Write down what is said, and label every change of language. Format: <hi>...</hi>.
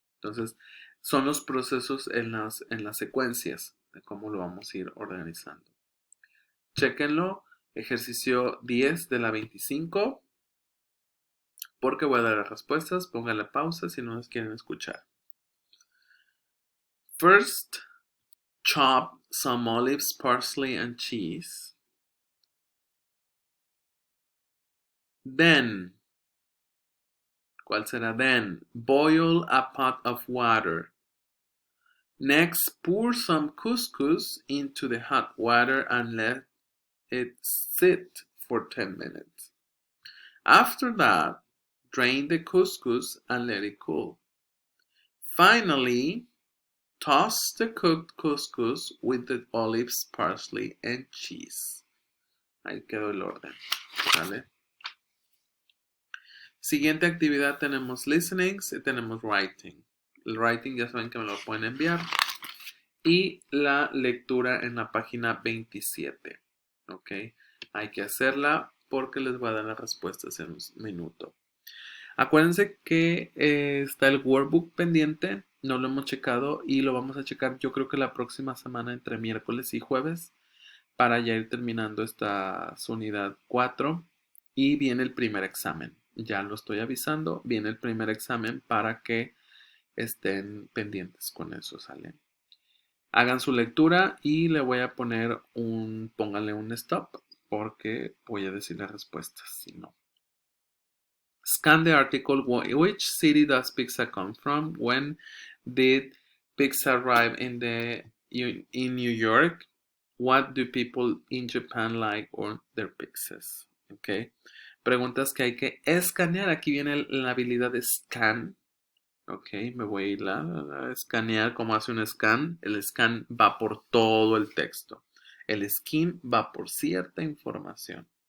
<es>Entonces, son los procesos en las secuencias de cómo lo vamos a ir organizando. Chéquenlo, ejercicio 10 de la 25, porque voy a dar las respuestas, pónganle pausa si no las quieren escuchar.</es> <en>First, chop some olives, parsley, and cheese.</en> <es>Then, ¿cuál será then?</es> <en>Boil a pot of water. Next, pour some couscous into the hot water and let it sit for 10 minutes. After that, drain the couscous and let it cool. Finally, toss the cooked couscous with the olives, parsley, and cheese.</en> <es>Ahí quedó el orden, ¿vale? Siguiente actividad tenemos listenings y tenemos writing. El writing ya saben que me lo pueden enviar. Y la lectura en la página 27. ¿Ok? Hay que hacerla porque les voy a dar las respuestas en un minuto. Acuérdense que está el workbook pendiente. No lo hemos checado y lo vamos a checar yo creo que la próxima semana entre miércoles y jueves para ya ir terminando esta unidad 4 y viene el primer examen. Ya lo estoy avisando, viene el primer examen para que estén pendientes con eso, ¿sale? Hagan su lectura y le voy a poner pónganle un stop porque voy a decir las respuestas, si no.</es> <en>Scan the article. Which city does pizza come from? When did pizza arrive in New York? What do people in Japan like on their pizzas? Okay.</en> <es>Preguntas que hay que escanear. Aquí viene la habilidad de scan. Ok, me voy a ir a escanear como hace un scan. El scan va por todo el texto. El skin va por cierta información.</es>